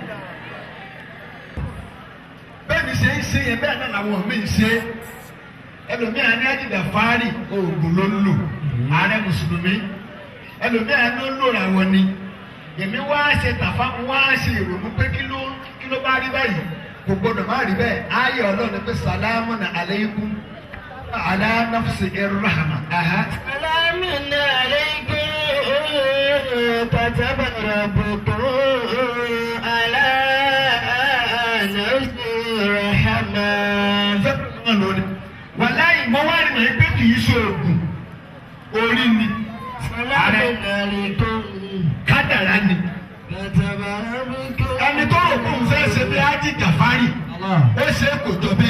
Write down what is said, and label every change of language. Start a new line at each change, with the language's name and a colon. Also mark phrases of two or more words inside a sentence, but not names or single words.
Yoruba: bẹ́ẹ̀ ni ṣe ń ṣe yẹn bẹ́ẹ̀ náà làwọn míì ń ṣe ẹlòmíà ní Ájì Gàfárì oògùn ló ń lò ààrẹ mùsùlùmí ẹlòmíà ló ń lò ràwọ̀ ni èmi wá ṣe tàfà wá ṣe ìrònú pé kí ló bá rí báyìí kò gbọdọ̀ má rí bẹ́ẹ̀ ayé ọlọ́run pé
Arabic: سلام عليكم على نفس الرحمة. سلام عليكم كتب ربكم على نفس الرحمة.
Yoruba: wàláyé mo wá rí mọ̀ pé kì í ṣe oògùn orí ni kádàrá ni ẹni tó rò kóun fẹ́ ṣe bí Ájì Gàfárì ó ṣe kò jọ bẹ́ẹ̀.